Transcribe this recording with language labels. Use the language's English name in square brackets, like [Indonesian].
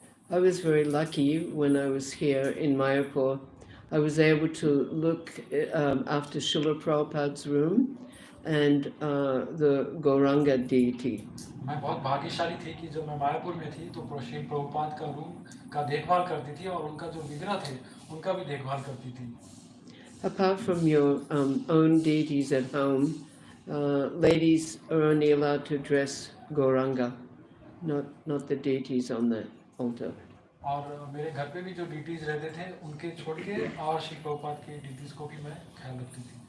[English] I was very lucky when I was here in Mayapur. I was able to look after Srila Prabhupada's room and the Gauranga deity. [Hindi] मैं बहुत भाग्यशाली थी कि जब मैं मायापुर में थी तो श्री प्रभुपाद का रूम का देखभाल करती थी, और उनका जो विग्रह थे उनका भी देखभाल करती थी। [English] Apart from your own deities at home, ladies are only allowed to dress Gauranga, not the deities on the altar. [Hindi] और मेरे घर पे भी जो डीटीज रहते थे उनके छोड़ के और श्री प्रभुपाद के डीटीज को भी मैं ख्याल रखती थी।